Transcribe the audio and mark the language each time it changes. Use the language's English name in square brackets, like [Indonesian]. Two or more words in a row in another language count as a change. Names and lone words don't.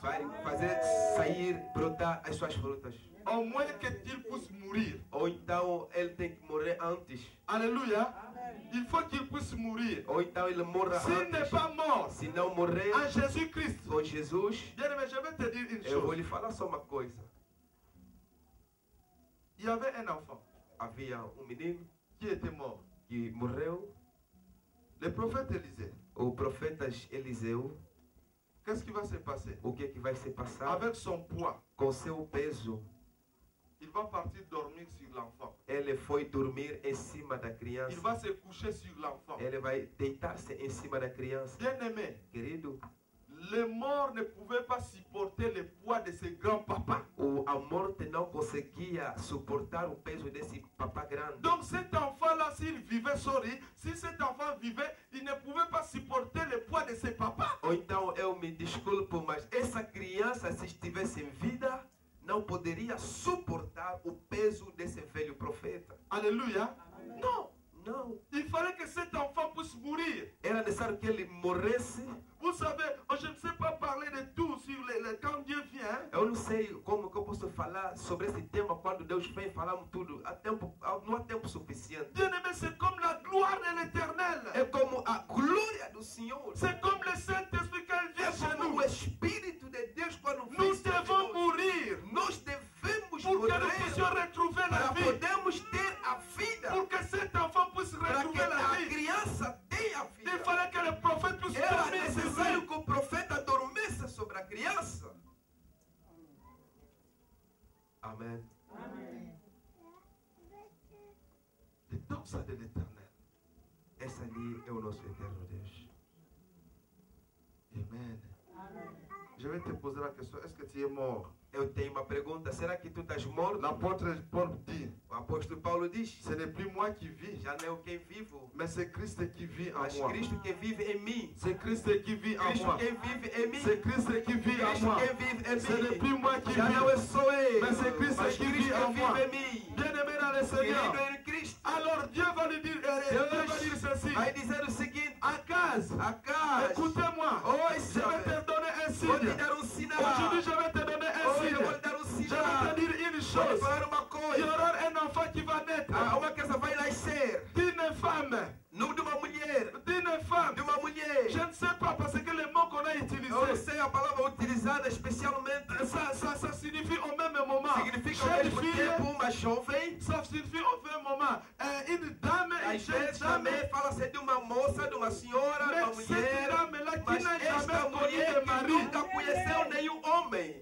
[Portuguese] vai [French] son fruit. [Portuguese] fazer sair, brotar as suas frutas. [French] Au moins qu'il puisse mourir. [Portuguese] Ou então ele tem que morrer antes. [French] Alléluia. Il faut qu'il puisse mourir. [Portuguese] Ou então ele morra [French] S'il n'est [Portuguese] antes. [French] pas mort [Portuguese] Se não morrer [French] en Jésus-Christ, [Portuguese] com Jesus, [French] bien aimé, je vais te dire une [Portuguese] eu vou [French] chose. [Portuguese] lhe falar só uma coisa. [French] Il y avait un enfant [Portuguese] Havia menino [French] qui était mort. [Portuguese] que morreu, [French] Le prophète Élisée. [Portuguese] o profeta Eliseu. [French] Qu'est-ce qui va se passer? [Portuguese] O que é que vai se passar [French] Avec son poids, [Portuguese] com seu peso? [French] il va partir dormir sur l'enfant. [Portuguese] Ele foi dormir em cima da [French] Il [Portuguese] criança. [French] va se coucher sur l'enfant. [Portuguese] Ele vai deitar-se em cima da criança. [French] Bien aimé, [Portuguese] Querido, [French] les morts ne pouvaient pas supporter le poids de ce grand-papa. [Portuguese] a morte não conseguia suportar o peso desse papá grande. [French] Donc cet enfant-là, s'il vivait, si cet enfant vivait, il ne pouvait pas supporter le poids de ses papas. [Portuguese] Ou então eu me desculpo, mas essa criança, se estivesse em vida, não poderia suportar o peso desse velho profeta. [French] Alléluia. Non. [Portuguese] Não. [French] Il fallait que cet enfant puisse mourir. [Portuguese] Era necessário que ele morresse. [French] Vous savez, je ne sais pas parler de tout sur quand Dieu vient. [Portuguese] Eu não sei como que eu posso falar sobre esse tema quando Deus vem, falamos tudo. Não há tempo suficiente. [French] Bien aimé, c'est comme la gloire de l'éternel. [Portuguese] É como a glória do Senhor. [French] C'est comme le Saint-Esprit quand il vient [Portuguese] É [French] chez [Portuguese] como [French] nous. [Portuguese] o Espírito de Deus quando vem. [French] Nous [Portuguese] sobre [French] devons [Portuguese] nós. [French] mourir [Portuguese] Nós devemos [French] pour que nous [Portuguese] morrer [French] puissions retrouver la [Portuguese] para [French] vie. [Portuguese] podermos ter a vida. [French] Pour que cet enfant puisse [Portuguese] Para que [French] retrouver la [Portuguese] a [French] vie. [Portuguese] criança tenha a [French] Il [Portuguese] vida. [French] fallait que le prophète puisse [Portuguese] Era [French] dormir sur [Portuguese] necessário [French] lui. [Portuguese] que o profeta dormisse sobre a criança. Amém. [French] Donc ça de l'éternel. [Portuguese] Esse ali é o nosso eterno Deus. Amen. [French] Je vais te poser la question, est-ce que tu es mort? [Portuguese] Eu tenho uma pergunta. Será que tu estás morto? [French] L'apôtre Paul dit, [Portuguese] O apóstolo Paulo diz: [French] ce n'est plus moi qui vis, [Portuguese] já não é eu quem vivo, [French] mais c'est Christ qui vit en [Portuguese] mas [French] moi. [Portuguese] Cristo que vive em mim. [French] C'est Christ qui vit en [Portuguese] Cristo [French] moi. [Portuguese] quem vive em mim. [French] C'est Christ qui vit en [Portuguese] Cristo [French] moi. [Portuguese] quem vive em [French] Ce n'est [Portuguese] mim. [French] plus moi qui [Portuguese] Já não é [French] vis, [Portuguese] só eu, [French] mais c'est Christ [Portuguese] mas [French] qui [Portuguese] Cristo [French] vit en [Portuguese] que [French] moi. [Portuguese] vive em mim. [French] Bien-aimé dans le Seigneur. [Portuguese] Querido em Cristo. [French] Alors Dieu va lui dire, Dieu va dire ceci. [Portuguese] Vai dizer o seguinte: [French] Akaz, [Portuguese] Acas, [French] écoutez-moi. Je vais te donner un [Portuguese] vou te [French] signe. [Portuguese] dar um sinal. [French] Aujourd'hui, je vais te donner un [Portuguese] Hoje eu vou [French] signe. [Portuguese] te dar um [French] Je vais [Portuguese] sinal. [French] te dire une [Portuguese] Vou te [French] chose. [Portuguese] falar uma [French] Et Il y aura un enfant qui va naître. [Portuguese] Uma criança vai nascer. [French] D'une femme. [Portuguese] Não de uma mulher. [French] D'une femme. [Portuguese] De uma mulher. [French] Je ne sais pas parce que le mot qu'on a utilisé. [Portuguese] Eu não sei a palavra utilizada especialmente. [French] Ça signifie au même moment. [Portuguese] Significa ao mesmo tempo uma jovem. [French] Ça signifie au même moment. Une dame et [Portuguese] Às vezes também fala-se de uma moça, de uma senhora, de uma mulher. Mas esta mulher que nunca conheceu nenhum homem.